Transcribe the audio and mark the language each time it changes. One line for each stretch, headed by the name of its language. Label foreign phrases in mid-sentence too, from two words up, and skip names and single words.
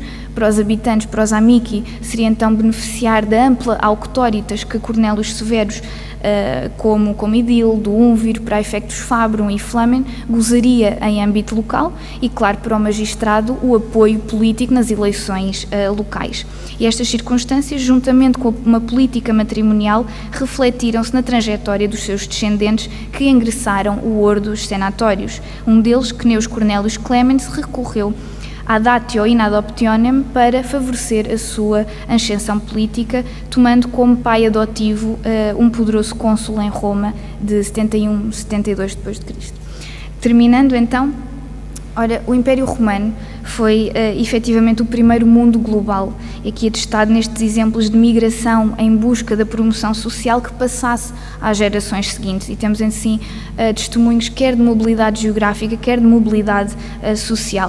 Portuguese: Para os habitantes, para os amici, seria então beneficiar da ampla auctoritas que Cornélios Severus, como edil do Úmviro, para efectos Fabrum e Flamen, gozaria em âmbito local e, claro, para o magistrado, o apoio político nas eleições locais. E estas circunstâncias, juntamente com uma política matrimonial, refletiram-se na trajetória dos seus descendentes que ingressaram o Ordos Senatórios. Um deles, Cneus Cornélios Clemens, recorreu à
Latin: datio in adoptionem
Portuguese: para favorecer a sua ascensão política, tomando como pai adotivo um poderoso cônsul em Roma de 71-72 d.C. Terminando então, ora, o Império Romano foi efetivamente o primeiro mundo global, aqui atestado nestes exemplos de migração em busca da promoção social que passasse às gerações seguintes, e temos em si testemunhos quer de mobilidade geográfica, quer de mobilidade social.